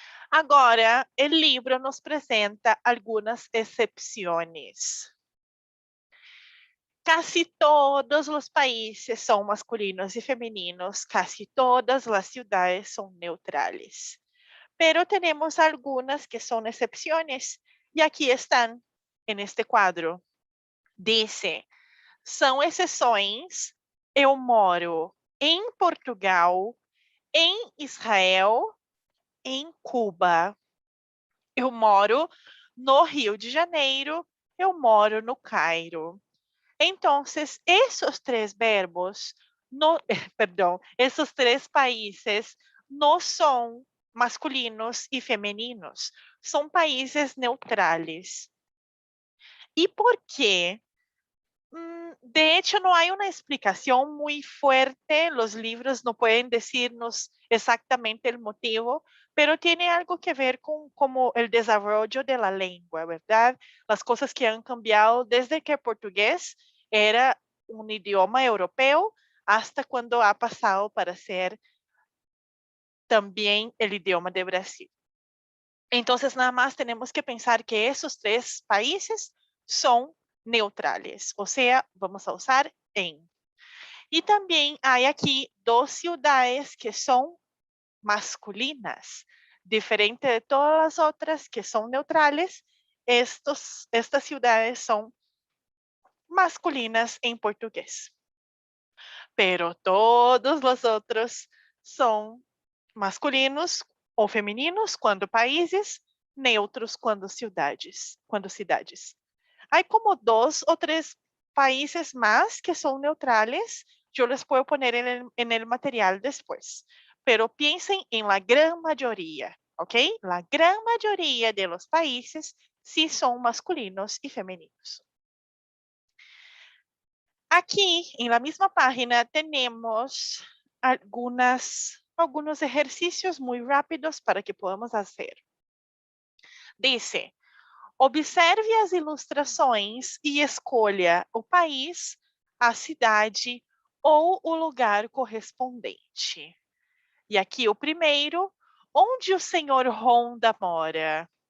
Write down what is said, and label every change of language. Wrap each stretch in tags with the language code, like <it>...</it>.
<pt>Agora, o livro nos apresenta algumas exceções. Casi todos os países são masculinos e femininos,</pt> <es>casi</es> <pt>todas as ciudades são neutrales.</pt> <es>Pero tenemos algunas que son excepciones y aquí están en este quadro.</es> <pt>Dice, são exceções, eu moro em Portugal, em Israel, em Cuba. Eu moro no Rio de Janeiro, eu moro no Cairo. Então, esses três verbos, esses três países não são masculinos e femininos, são países neutrales. E por quê?</pt> <es>De hecho, no hay una explicación muy fuerte, los libros no pueden decirnos exactamente el motivo, pero tiene algo que ver con como el desarrollo de la lengua, ¿verdad? Las cosas que han cambiado desde que el portugués era un idioma europeo hasta cuando ha pasado para ser también el idioma de Brasil. Entonces, nada más tenemos que pensar que esos tres países son neutrales, o sea, vamos a usar en.</es> <pt>E também há aqui duas cidades que são masculinas, diferente de todas as outras que são neutrales, estas cidades são masculinas em português.</pt> <es>Pero</es> <pt>todos os outros são masculinos ou femininos quando países, neutros quando cidades. Há como 2 ou 3 países mais que são neutrales. Eu</pt> <es>les puedo poner en el material después. Pero piensen en la gran mayoría, ¿ok? La gran mayoría de los países sí son masculinos y femeninos. Aquí, en la misma página, tenemos algunos ejercicios muy rápidos para que podamos hacer.</es> <pt>Dice, observe as ilustrações e escolha o país, a cidade ou o lugar correspondente. E aqui o primeiro, onde o senhor Honda mora?</pt>